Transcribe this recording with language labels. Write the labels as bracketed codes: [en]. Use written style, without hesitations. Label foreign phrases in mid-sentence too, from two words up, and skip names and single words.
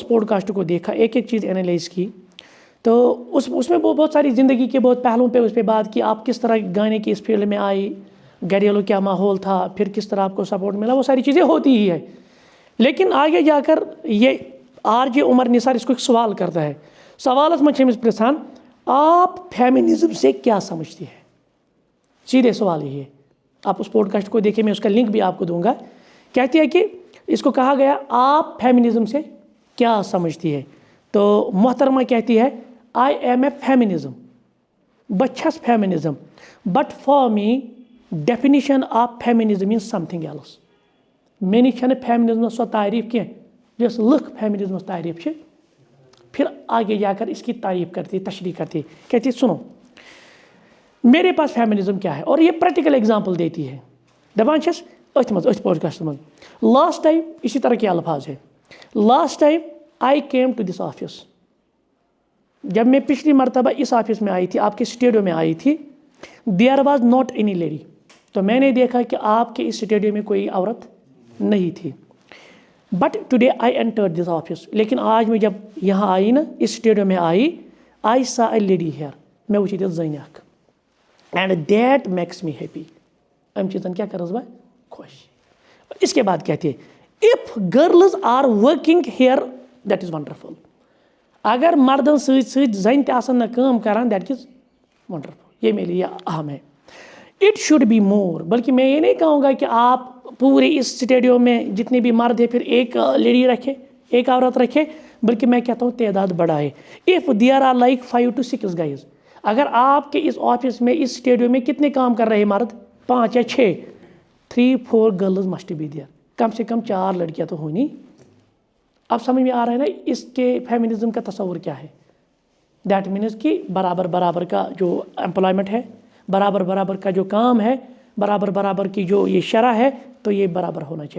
[ur] پوڈ کاسٹ کو دیکھا ایک ایک چیز انالائز کی تو اس میں بہت ساری زندگی کے بہت پہلوؤں پہ اس پہ بات کی آپ کس طرح گانے کی اس فیلڈ میں آئی گھریلو کیا ماحول تھا پھر کس طرح آپ کو سپورٹ ملا وہ ساری چیزیں ہوتی ہی ہے لیکن آگے جا کر یہ RJ عمر نثار اس کو ایک سوال کرتا ہے [ks] سوالس میں چھمس پرسان [ur] آپ فیمنزم سے کیا سمجھتی ہیں سیدھے سوال یہ ہے آپ اس پوڈ کاسٹ کو دیکھیں میں اس کا لنک بھی آپ کو دوں گا. کہتی ہے کہ اس کو کہا گیا آپ فیمنزم سے کیا سمجھتی ہے تو محترمہ کہتی ہے [en] I am a feminism [ks] بہٕ چھَس فیمنزم [en] but for me definition of feminism is something else [ks] مےٚ نِش چھنہٕ فیمنزمس سۄ تعریف کینٛہہ یۄس لُکھ فیمنزمس تعریف چھِ. [ur] پھر آگے جا کر اس کی تعریف کرتی تشریح کرتی کہتی سنو میرے پاس فیمنزم کیا ہے اور یہ پریکٹیکل ایگزامپل دیتی ہے [ks] دپان چھس أتھۍ پوڈ کاسٹس منٛز [en] last time [ur] اسی طرح کے الفاظ ہے [en] last time I came to this office [ur] جب میں پچھلی مرتبہ اس آفس میں آئی تھی آپ کے اسٹوڈیو میں آئی تھی [en] there was not any lady [ur] تو میں نے دیکھا کہ آپ کے اس اسٹوڈیو میں کوئی عورت نہیں تھی [en] but today I enter this office [ur] لیکن آج میں جب یہاں آئی نا اس اسٹوڈیو میں [en] I saw a lady here [ur] میں [ks] وٕچھ ییٚتٮ۪تھ زٔنۍ اکھ [en] and that makes me happy [ks] امہِ چیٖزن کیٛاہ کٔرٕس بہٕ خۄش. [ur] اس کے بعد کہتی ہے [en] if girls are working here that is wonderful [ks] اگر مردن سۭتۍ زن تہِ آسن نہ کٲم کران [en] that is wonderful [ur] یہ میرے لیے اہم ہے. [en] it should be more [ur] بلکہ میں یہ نہیں کہوں گا کہ آپ پورے اس اسٹیڈیو میں جتنے بھی مرد ہیں پھر ایک لیڈی رکھے ایک عورت رکھے بلکہ میں کہتا ہوں تعداد بڑھائے. [en] if there are like 5 to 6 guys [ur] اگر آپ کے اس آفس میں اس اسٹیڈیو میں کتنے کام کر رہے مرد 5 یا 6 [en] 3-4 girls must be there [ur] کم سے کم 4 لڑکیاں تو ہونی. اب سمجھ میں آ رہا ہے نا اس کے فیمنزم کا تصور کیا ہے [en] that means [ur] کہ برابر کا جو امپلائمنٹ ہے برابر کا جو کام ہے برابر کی جو یہ شرح ہے تو یہ برابر ہونا چاہیے.